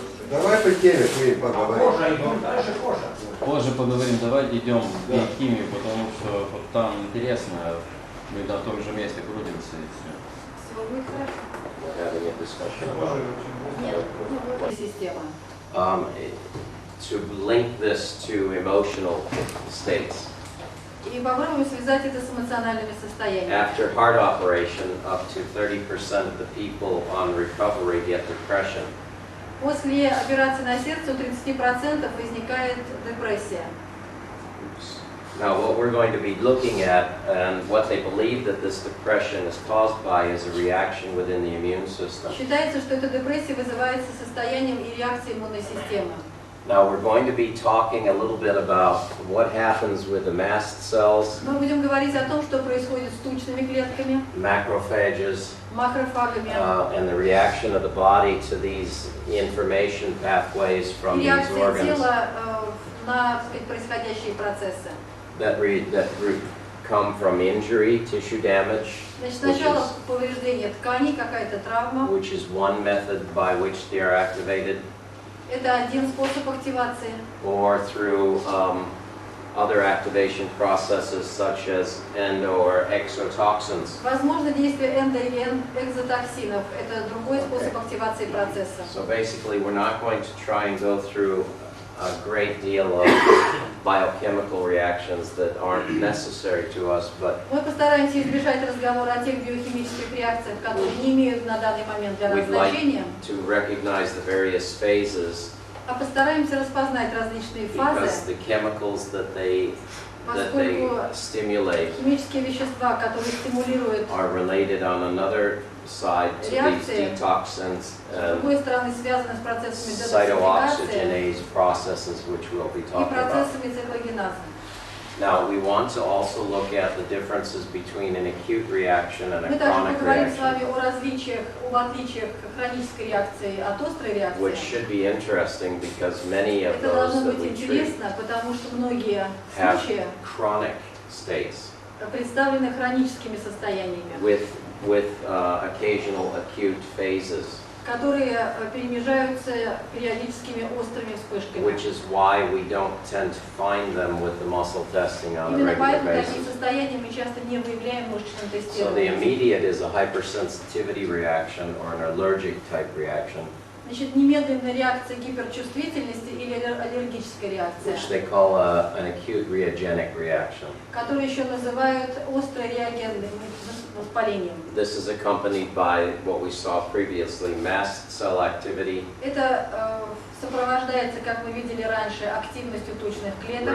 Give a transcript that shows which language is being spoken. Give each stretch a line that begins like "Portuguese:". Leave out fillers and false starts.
Russian: Давай по теме своей поговорим. Позже поговорим, давайте идем в биохимию, потому что вот там интересно, мы на том же месте крутимся и все. Всего будет хорошо?
English: We're having a discussion about
Russian: Нет. Ну, система.
English: to link this to emotional states.
Russian: И попробуем связать это с эмоциональными состояниями.
English: After heart operation, up to 30% of the people on recovery get depression.
Russian: После операции на сердце у 30% возникает депрессия.
English: Now, what we're going to be looking at and what they believe that this depression is caused by is a reaction within the immune system.
Russian: Считается, что эта депрессия вызывается состоянием и реакцией иммунной системы.
English: Now, we're going to be talking a little bit about what happens with the mast cells,
Russian: Мы будем говорить о том, что происходит с тучными клетками,
English: macrophages,
Russian: макрофагами,
English: and the reaction of the body to these information pathways from
Russian: и реакция
English: organs
Russian: тела на, так сказать, происходящие процессы.
English: that come from injury, tissue damage,
Russian: Значит, сначала повреждение тканей, какая-то травма.
English: which is one method by which they are activated,
Russian: Это один способ активации.
English: or through other activation processes such as endo or exotoxins.
Russian: Возможно действие эндо- или экзотоксинов. Это другой способ активации процесса.
English: So basically, we're not going to try and go through a great deal of biochemical reactions that aren't necessary to us, but
Russian: Мы постараемся избежать разговора о тех биохимических реакциях, которые не имеют на данный момент для нас
English: we'd like
Russian: значения,
English: to recognize the various phases
Russian: а постараемся распознать различные
English: because
Russian: фазы,
English: the chemicals that they
Russian: поскольку
English: stimulate
Russian: химические вещества, которые стимулируют,
English: are related on another side to these
Russian: Реакции.
English: detoxins
Russian: с
English: and
Russian: другой стороны, связаны с процессами детоксификации
English: cytooxygenase processes, which we'll be
Russian: и
English: talking about.
Russian: процессами циклогеназа.
English: Now, we want to also look at the differences between an acute reaction and a
Russian: Мы также
English: chronic
Russian: поговорим с
English: reaction,
Russian: вами о различиях, об отличиях хронической реакции от острой
English: which
Russian: реакции.
English: should be interesting because many of
Russian: Это
English: those
Russian: должно
English: that
Russian: быть
English: we treat
Russian: интересно, потому что многие
English: have
Russian: случаи
English: chronic states
Russian: представлены хроническими состояниями,
English: with occasional acute phases,
Russian: которые перемежаются периодическими острыми вспышками.
English: which is why we don't tend to find them with the muscle testing on a
Russian: Именно
English: regular
Russian: поэтому такие
English: basis.
Russian: состояния мы часто не выявляем в мышечном
English: So the
Russian: тестировании.
English: immediate is a hypersensitivity reaction or an allergic type reaction,
Russian: Значит, немедленная реакция гиперчувствительности или аллергическая реакция,
English: which they call an acute reagenic reaction.
Russian: которую еще называют острореагентным воспалением.
English: This is accompanied by what we saw previously, mast cell activity,
Russian: Это сопровождается, как мы видели раньше, активностью тучных клеток,